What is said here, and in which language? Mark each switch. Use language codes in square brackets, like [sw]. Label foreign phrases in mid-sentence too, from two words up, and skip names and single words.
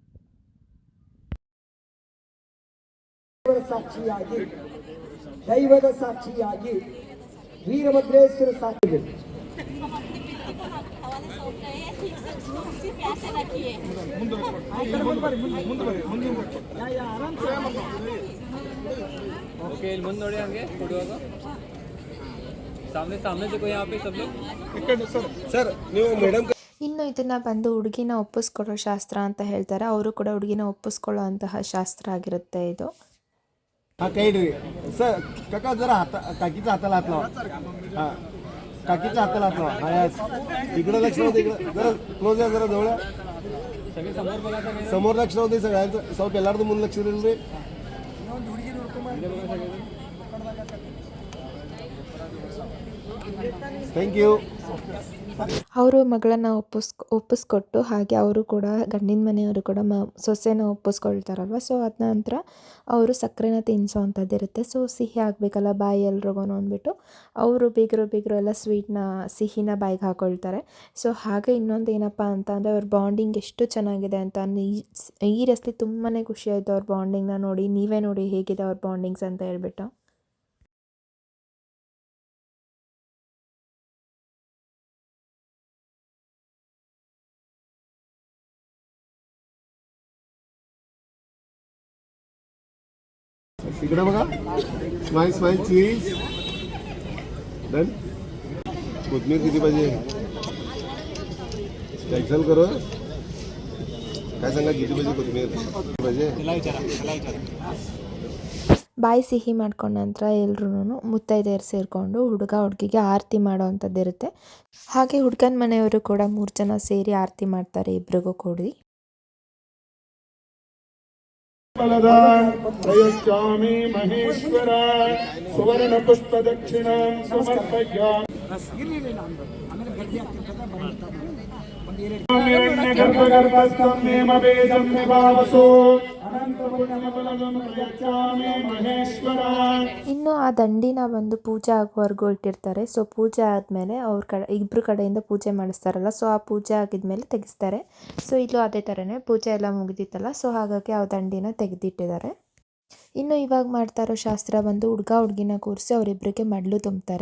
[kn] ಸಾಕ್ಷಿಯಾಗಿ ದೈವದ ಸಾಕ್ಷಿಯಾಗಿ ವೀರಭದ್ರೇಶ್ವರ ಸಾಕ್ಷಿ ओके ಮುಂದೆ ನೋಡಿ ಹಂಗೆ ಕೊಡುವಾಗ [hi] सामने देखो यहाँ पे सब लोग [kn] सर ನೀವು ಮೇಡಂ. ಇನ್ನು ಇದನ್ನು ಬಂದು ಹುಡುಗಿನ ಒಪ್ಪಿಸ್ಕೊಳ್ಳೋ ಶಾಸ್ತ್ರ ಅಂತ ಹೇಳ್ತಾರೆ. ಅವರು ಕೂಡ ಹುಡುಗಿನ ಒಪ್ಪಿಸ್ಕೊಳ್ಳೋ ಅಂತಹ ಶಾಸ್ತ್ರ ಆಗಿರುತ್ತೆ ಇದು. [mr] हां कई रे सर काका जरा काकीचा हाताला हात लावा. हां काकीच्या हाताला हात लावा. हां यस इकडे लक्ष राहू दे. इकडे जरा क्लोज आहे जरा जवळ सगळे समोर बघा समोर लक्ष राहू दे. सगळ्यांचं [kn] ಸ್ವಲ್ಪ ಎಲ್ಲಾರ್ದು ಮುಂದೆ ಲಕ್ಷ ಇರಲಿ. [en] thank you. [kn] ಅವರು ಮಗಳನ್ನು ಒಪ್ಪಿಸ್ಕೊಟ್ಟು ಹಾಗೆ ಅವರು ಕೂಡ ಗಂಡಿನ ಮನೆಯವರು ಕೂಡ ಸೊಸೆನ ಒಪ್ಪಿಸ್ಕೊಳ್ತಾರಲ್ವ. ಸೊ ಅದ ನಂತರ ಅವರು ಸಕ್ಕರೆನ ತಿನ್ನಿಸೋವಂಥದ್ದು ಇರುತ್ತೆ. ಸೊ ಸಿಹಿ ಆಗಬೇಕಲ್ಲ ಬಾಯಿ ಎಲ್ರಿಗೂ ಅಂದ್ಬಿಟ್ಟು ಅವರು ಬೀಗರು ಎಲ್ಲ ಸಿಹಿನ ಬಾಯಿಗೆ ಹಾಕೊಳ್ತಾರೆ. ಸೊ ಹಾಗೆ ಇನ್ನೊಂದು ಏನಪ್ಪ ಅಂತ ಅಂದರೆ ಅವ್ರ ಬಾಂಡಿಂಗ್ ಎಷ್ಟು ಚೆನ್ನಾಗಿದೆ ಅಂತ ಈ ರಸ್ತೆ ತುಂಬಾ ಖುಷಿಯಾಯಿತು ಅವ್ರ ಬಾಂಡಿಂಗ್ನ ನೋಡಿ. ನೀವೇ ನೋಡಿ ಹೇಗಿದೆ ಅವ್ರ ಬಾಂಡಿಂಗ್ಸ್ ಅಂತ ಹೇಳ್ಬಿಟ್ಟು. [mr] इकडे बघा [en] smile cheese done. [mr] कोथमीर किती पाहिजे कॅन्सल करू. काय सांगा किती पाहिजे कोथमीर पाहिजे. [kn] ಬಾಯಿ ಸಿಹಿ ಮಾಡ್ಕೊಂಡ ನಂತರ ಎಲ್ರೂ ಮುತ್ತೈದೆಯರು ಸೇರಿಕೊಂಡು ಹುಡುಗಿಗೆ ಆರತಿ ಮಾಡೋ ಅಂಥದ್ದು ಇರುತ್ತೆ. ಹಾಗೆ ಹುಡುಗನ ಮನೆಯವರು ಕೂಡ 3 ಜನ ಸೇರಿ ಆರತಿ ಮಾಡ್ತಾರೆ ಇಬ್ರಿಗೂ ಕೂಡಿ. [sa] प्रयच्छामि महेश्वर सुवर्ण पुष्प दक्षिणां समर्पयामि. हिरण्यगर्भगर्भस्थं नेमवेदं विभावसो अनन्तपुण्यफलदं प्रयच्छामि महेश्वर. [kn] ಇನ್ನು ಆ ದಂಡಿನ ಒಂದು ಪೂಜೆ ಆಗುವವರೆಗೂ ಇಟ್ಟಿರ್ತಾರೆ. ಸೊ ಪೂಜೆ ಆದಮೇಲೆ ಇಬ್ಬರು ಕಡೆಯಿಂದ ಪೂಜೆ ಮಾಡಿಸ್ತಾರಲ್ಲ. ಸೊ ಆ ಪೂಜೆ ಆಗಿದ್ಮೇಲೆ ತೆಗೆಸ್ತಾರೆ. ಸೊ ಇಲ್ಲೂ ಅದೇ ಥರನೇ ಪೂಜೆ ಎಲ್ಲ ಮುಗಿದಿತ್ತಲ್ಲ. ಸೊ ಹಾಗಾಗಿ ಆ ದಂಡಿನ ತೆಗೆದಿಟ್ಟಿದ್ದಾರೆ. ಇನ್ನು ಇವಾಗ ಮಾಡ್ತಾ ಇರೋ ಶಾಸ್ತ್ರ ಬಂದು ಹುಡುಗಿನ ಕೂರಿಸಿ ಅವರಿಬ್ಬರಿಗೆ ಮಡ್ಲು ತುಂಬ್ತಾರೆ.